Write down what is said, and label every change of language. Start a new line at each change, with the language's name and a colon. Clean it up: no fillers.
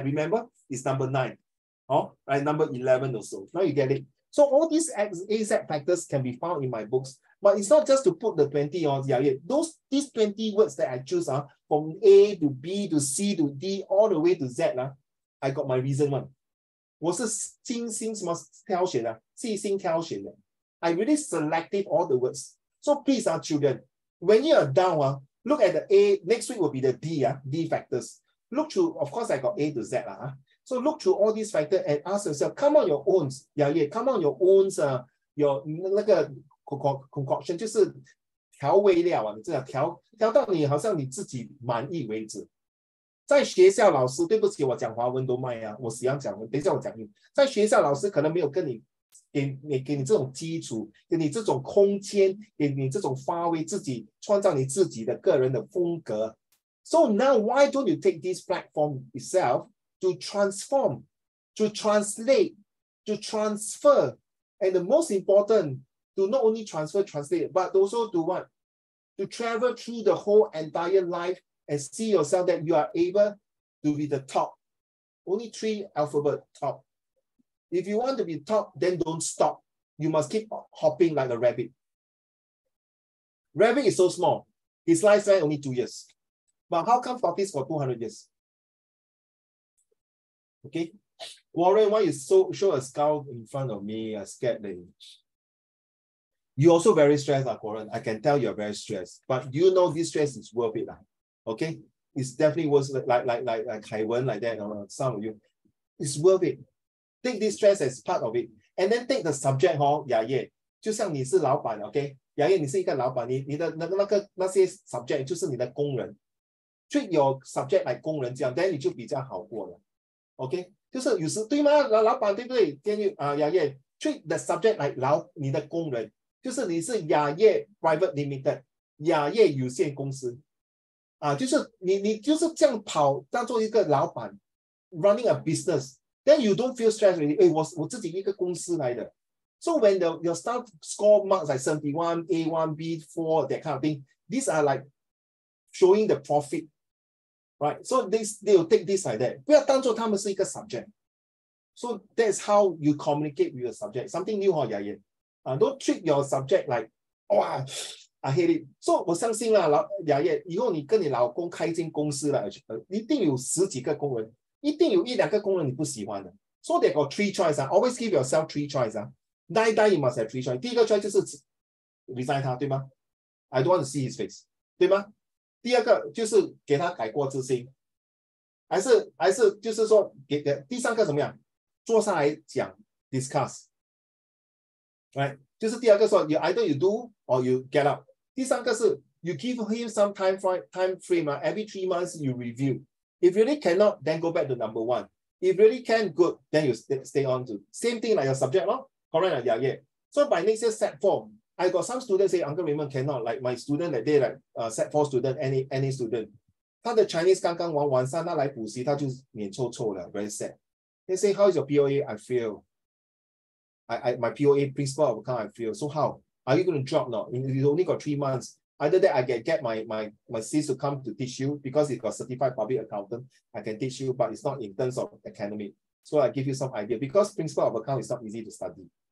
English: Remember, it's number 9. Right, number 11 or so. Now you get it. So all these AZ factors can be found in my books. But it's not just to put the 20 on. These 20 words that I choose from A to B to C to D all the way to Z. I got my reason one.
Chinese: 我是精心什么挑选的，细心挑选的。
English: I really selected all the words. So please, children, when you are down, look at the A. Next week will be the D, D factors. Look through, of course, I got A to Z. So look through all these factors and ask yourself, come on your own. Come on your own, your
Chinese: 那个 concoction 就是调味料你知道调到你好像你自己满意为止。在学校老师，对不起，我讲华文都卖我喜欢讲文，等一下我讲英。在学校老师可能没有跟你给你这种基础，给你这种空间，给你这种发挥自己，创造你自己的个人的风格。
English: So now why don't you take this platform itself to transform, to translate, to transfer, and the most important, to not only translate, but also to what? To travel through the whole entire life and see yourself that you are able to be the top. Only 3 alphabet top. If you want to be top, then don't stop. You must keep hopping like a rabbit. Rabbit is so small. His lifespan only 2 years. But how come tortoise for 200 years? Okay. Warren, why you show a skull in front of me? I'm scared that you're also very stressed, Warren. I can tell you're very stressed. But do you know this stress is worth it? Okay? It's definitely worth it, like Kaiwen, like that, or some of you. It's worth it. Take this stress as part of it. And then take the subject, yeah.
Chinese: 就像你是老板
English: ，OK？
Chinese: 雅叶，你是一个老板，你的那些 subject 就是你的工人。
English: Treat your subject like
Chinese: 工人这样 ，
English: then
Chinese: 你就比较好过了。 OK？ 就是有时对吗？老板对不对？雅叶 ，
English: treat the subject like
Chinese: 你的工人，就是你是雅叶 Private Limited， 雅叶有限公司。就是你就是这样跑，当做一个老板
English: ，running a business。Then you don't feel stressed already.
Chinese: 我自己一个公司来的。
English: So when your staff score marks like 71, A1, B4, that kind of thing, these are like showing the profit, right? So they will take this like that.
Chinese: 不要当做他们是一个
English: subject. So that's how you communicate with your subject. Something new,雅叶。 Don't treat your subject like, I hate it.
Chinese: So 我相信雅叶，以后你跟你老公开一间公司了，一定有10几个工人。一定有1、2个工人你不喜欢的。
English: So they got 3 choices. Always give yourself 3 choices. Die you must have 3 choices.
Chinese: 第一个
English: choice
Chinese: 就是
English: resign 他，
Chinese: 对吗
English: ？I don't want to see his face， 对吗？
Chinese: 第二个就是给他改过自新，还是就是说第三个怎么样？坐下来讲
English: discuss， right？
Chinese: 就是第二个说
English: either you do or you get up。
Chinese: 第三个是
English: you give him some time frame. Every 3 months you review. If really cannot, then go back to number 1. If really can, good, then you stay on to. Same thing like your subject, correct? Yeah. So by next year, set 4. I got some students say, Uncle Raymond cannot. Like my student that day, like set 4 student, any student.
Chinese: 他的 Chinese 刚刚完，晚上他来补习，他就脸臭臭了
English: very sad. They say, how is your POA? I fail. My POA principal of account, I fail. So how? Are you going to drop now? You only got 3 months. Either that I can get my sis to come to teach you because he got certified public accountant. I can teach you, but it's not in terms of academic. So I give you some idea because principal of account is not easy to study.